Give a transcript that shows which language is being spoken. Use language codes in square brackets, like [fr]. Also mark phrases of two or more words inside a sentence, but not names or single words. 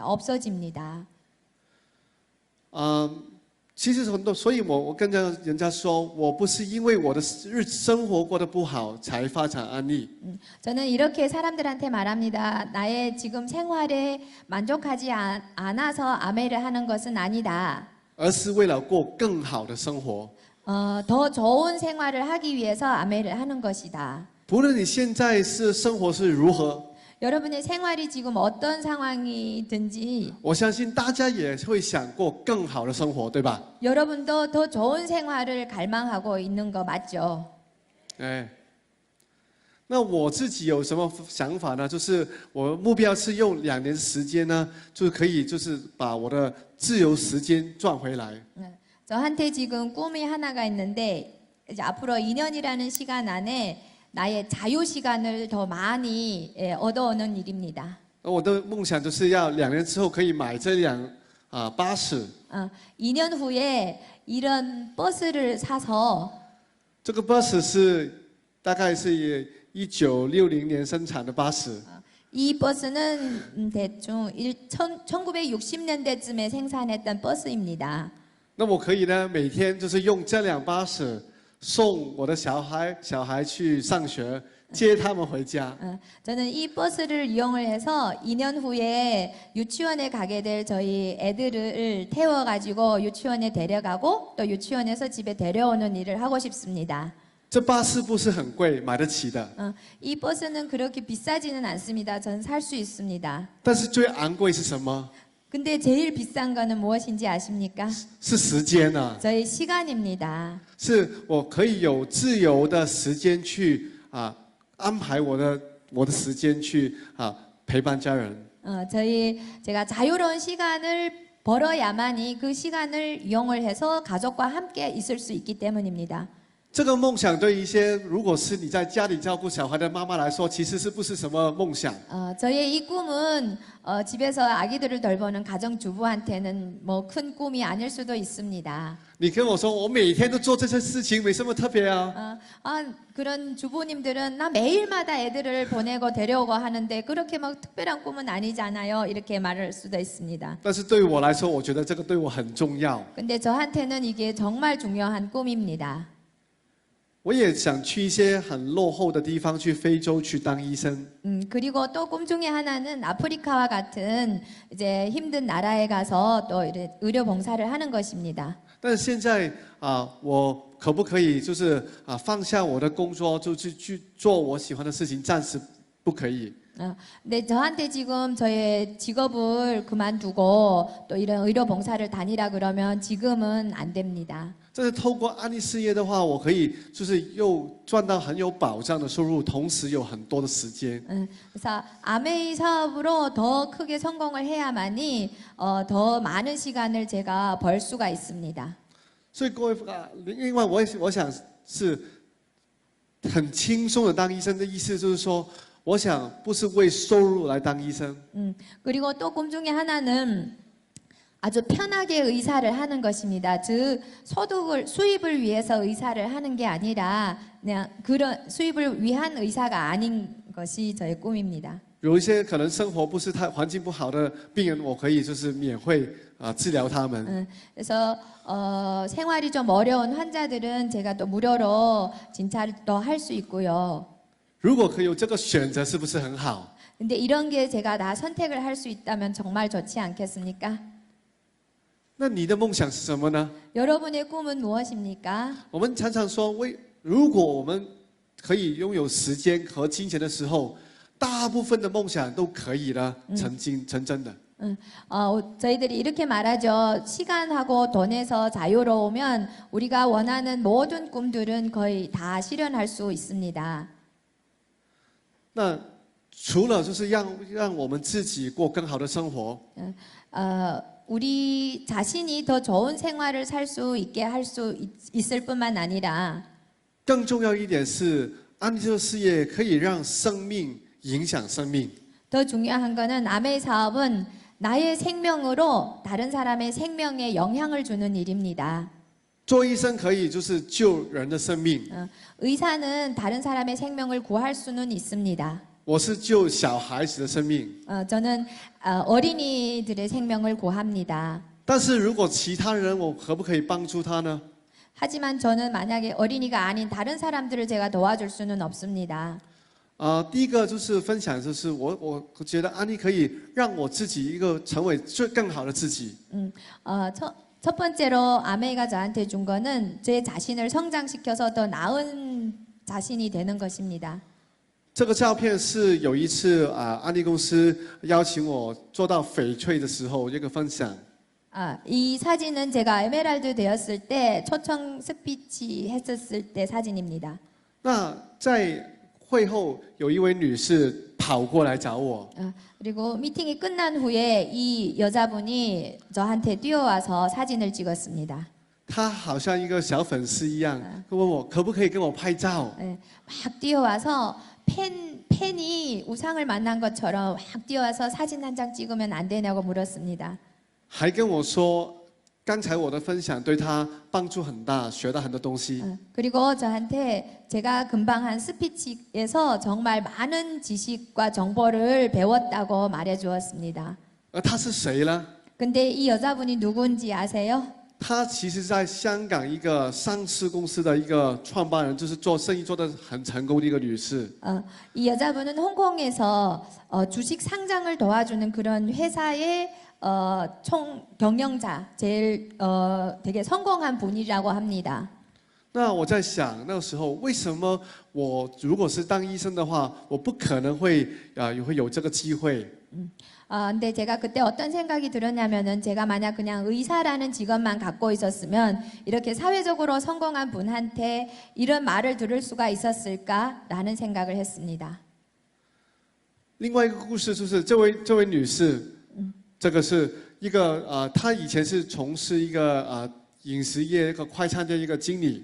[ko] 없어집니다. [zh] 其实很多，所以我跟人家说，我不是因为我的生活过得不好才发展安利， [ko] 저는 이렇게 사람들한테 말합니다. 나의 지금 생활에 만족하지 않아서 아메를 하는 것은 아니다. [zh] 而是为了过更好的生活。 [ko] 더 좋은 생활을 하기 위해서 아메를 하는 것이다. [zh] 不论你现在生活是如何， [ko] 여러분의 생활이 지금 어떤 상황이든지 [zh] 我相信大家也会想过更好的生活，对吧？ [ko] 여러분도 더 좋은 생활을 갈망하고 있는 거 맞죠? [zh] 哎，那我自己有什么想法呢？就是我目标是用2年时间呢，就可以就是把我的自由时间赚回来。 [ko] 저한테 지금 꿈이 하나가 있는데 이제 앞으로 2년이라는 시간 안에 나의 자유 시간을 더 많이 얻어오는 일입니다. [zh] 我的梦想就是要2年之后可以买这辆巴士。 [ko] 2년 후에 이런 버스를 사서 [zh] 这个巴士是大概是1960年生产的巴士。 [ko] 이 버스는 대충 1960년대쯤에 생산했던 버스입니다. [zh] 那我可以呢，每天就是用这辆巴士送我的小孩去上学，接他们回家。 [ko] 저는 이 버스를 이용을 해서 2년 후에 유치원에 가게 될 저희 애들을 태워가지고 유치원에 데려가고 또 유치원에서 집에 데려오는 일을 하고 싶습니다. [zh] 这巴士不是很贵，买得起的。 [ko] 이 버스는 그렇게 비싸지는 않습니다. 전 살 수 있습니다. [zh] 但是最昂贵是什么？ [ko] 근데 제일 비싼 거는 무엇인지 아십니까? [zh] 是时间啊， [ko] 저희 시간입니다. [zh] 是我可以有自由的时间去安排我的时间去陪伴家人。 [ko] 제가 자유로운 시간을 벌어야만이 그 시간을 이용을 해서 가족과 함께 있을 수 있기 때문입니다. [zh] 这个梦想对一些如果是你在家里照顾小孩的妈妈来说，其实是不是什么梦想？ [ko] 저의 이 꿈은 집에서 아기들을 돌보는 가정주부한테는 뭐 큰 꿈이 아닐 수도 있습니다. [zh] 你跟我说，我每天都做这些事情，没什么特别啊。 [ko] 그런 주부님들은 나 매일마다 애들을 보내고 데려오고 하는데 그렇게 막 특별한 꿈은 아니잖아요. 이렇게 말할 수도 있습니다. [zh] 但是对于我来说，我觉得这个对我很重要。 [ko] 근데 저한테는 이게 정말 중요한 꿈입니다. [zh] 我也想去一些很落后的地方，去非洲去当医生。 [ko] 그리고 또 꿈 중에 하나는 아프리카와 같은 이제 힘든 나라에 가서 또 의료 봉사를 하는 것입니다. [zh] 但是现在我可不可以就是放下我的工作，就是去做我喜欢的事情？暂时不可以。 [ko] 근데 저한테 지금 저의 직업을 그만두고 또 이런 의료 봉사를 다니라 그러면 지금은 안 됩니다. [zh] 但是透过安利事业的话，我可以就是又赚到很有保障的收入，同时有很多的时间。 [ko] 그래서 아메이 사업으로 더 크게 성공을 해야만이 더 많은 시간을 제가 벌 수가 있습니다. [zh] 所以各位另外我想是很轻松的当医生的意思，就是说，我想不是为收入来当医生。 [ko] 그리고 또 꿈 중에 하나는 아주 편하게 의사를 하는 것입니다. 즉 수입을 위해서 의사를 하는 게 아니라 그냥 그런 수입을 위한 의사가 아닌 것이 저의 꿈입니다. [zh] 有一些可能生活不是太环境不好的病人，我可以就是免费治疗他们。 [ko] 그래서 생활이 좀 어려운 환자들은 제가 또 무료로 진찰을 또 할 수 있고요. [zh] 如果可以有这个选择，是不是很好？ [ko] 근데 이런 게 제가 다 선택을 할 수 있다면 정말 좋지 않겠습니까? [zh] 那你的梦想是什么呢？ [ko] 여러분의 꿈은 무엇입니까? [zh] 我们常常说，如果我们可以拥有时间和金钱的时候，大部分的梦想都可以呢成真的。 [ko] 저희들이 이렇게 말하죠. 시간하고 돈에서 자유로우면 우리가 원하는 모든 꿈들은 거의 다 실현할 수 있습니다. [zh] 那除了就是让我们自己过更好的生活， [ko] 우리 자신이 더 좋은 생활을 살 수 있게 할 수 있을 뿐만 아니라 [zh] 更重要一点是，安利这个事业可以让生命影响生命。 [ko] 더 중요한 거는 아메이 사업은 나의 생명으로 다른 사람의 생명에 영향을 주는 일입니다. [zh] 做医生可以就是救人的生命， [ko] 의사는 다른 사람의 생명을 구할 수는 있습니다. [zh] 我是救小孩子的生命。 [ko] 저는 어린이들의 생명을 구합니다. [zh] 但是如果其他人，我可不可以帮助他呢？ [ko] 하지만 저는 만약에 어린이가 아닌 다른 사람들을 제가 도와줄 수는 없습니다. [zh] 第一个就是分享，就是我觉得安利可以让我自己成为更好的自己。 [ko] 첫 번째로 아메이가 저한테 준 거는 제 자신을 성장시켜서 더 나은 자신이 되는 것입니다. [zh] 这个照片是有一次安利公司邀请我做到翡翠的时候一个分享。 [ko] 이 사진은 제가 에메랄드 되었을 때 초청 스피치 했었을 때 사진입니다. [zh] 那在会后有一位女士跑过来找我， [ko] 그리고 미팅이 끝난 후에 이 여자분이 저한테 뛰어와서 사진을 찍었습니다. [zh] 她好像一个小粉丝一样，问我可不可以跟我拍照。 [ko] 막 뛰어와서 팬이 우상을 만난 것처럼 막 뛰어와서 사진 한 장 찍으면 안 되냐고 물었습니다. [zh] 还跟我说，刚才我的分享对她帮助很大，学到很多东西。 [ko] 그리고 저한테 제가 금방 한 스피치에서 정말 많은 지식과 정보를 배웠다고 말해 주었습니다. [zh] 她是谁呢？ [ko] 근데 이 여자분이 누군지 아세요? [zh] 她其实在香港一个上市公司的一个创办人，就是做生意做得很成功的一个女士。 [ko] 이 여자분은 홍콩에서 주식 상장을 도와주는 그런 회사의 총 경영자, 제일 되게 성공한 분이라고 합니다. [zh] 那我在想，那个时候为什么我如果是当医生的话，我不可能会有这个机会。 [ko] 근데 제가 그때 어떤 생각이 들었냐면은 제가 만약 그냥 의사라는 직업만 갖고 있었으면 이렇게 사회적으로 성공한 분한테 이런 말을 들을 수가 있었을까라는 생각을 했습니다. [zh] 另外一个故事就是这位女士，这个是一个她以前是从事一个饮食业一个快餐店一个经理。